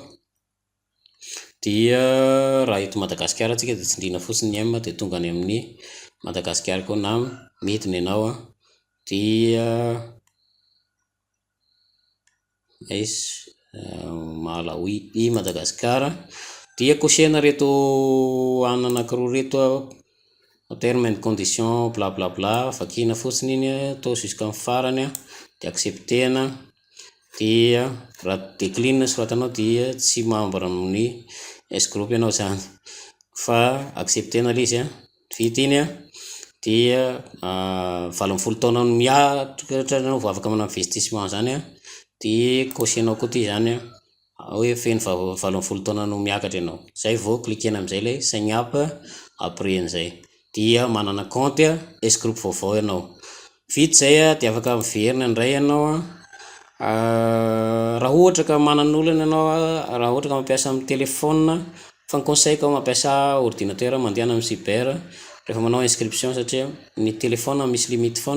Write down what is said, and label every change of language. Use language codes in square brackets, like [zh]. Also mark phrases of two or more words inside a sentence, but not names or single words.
[mg] Dia raha eto Madagasikara tsika dia tsindriana fotsiny ny M dia tonga any amin'ny Madagasikara koa na midiny ianao a. Dia Malawi i Madagasikara. Dia kosehana reto ananakiroa reto [en] terme and condition [mg] bla bla bla, vakina fotsiny iny atao jusqu'à farany a, dia acceptena. Dia raha décline soratanao dia tsy membre amin'ny S group ianao zany, fa acceptena ilay izy a, vita iny a. Dia 18 taona miakatra anao vao afaka manao investissement zany a. Dia cosenao koa ty zany a, hoe feno 18 taona no miakatra ianao, zay vao cliquena am'izay ilay [en] sign up [mg] après an'izay. Dia manana compte S group vaovao ianao. Vita zay a, dia afaka miverina indray ianao a. Raha ohatra ka manan'olana ianao, raha ohatra ka mampiasa amin'ny téléphone, fa ny conseil-ko mampiasa ordinateur mandehana amin'ny cyber rehefa manao inscription, satria ny téléphone misy limite foana.